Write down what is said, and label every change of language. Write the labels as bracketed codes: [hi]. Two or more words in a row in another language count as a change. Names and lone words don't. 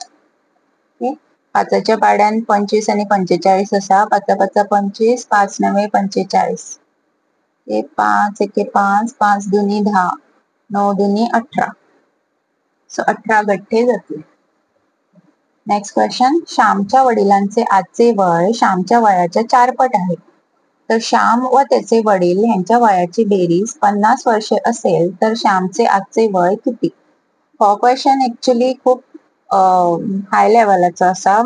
[kok] ओके. 5च्या पाड्यान 25 आणि 45 आसा. 5 5 25, 5 9 45. 5 1 5, 5 2 10, 9 2 18. सो 18 गठ्ठे जातले. नेक्स्ट क्वेश्चन. [mr] श्यामच्या वडिलांचे आजचे वय श्यामच्या वयाच्या 4 पट आहे. तर श्याम व त्याचे वडील यांच्या वयाची बेरीज 50 वर्षे असेल तर श्यामचे आजचे वय किती. [kok] हो क्वेश्चन ऍक्च्युली खूप हाय लेवलाचो असा.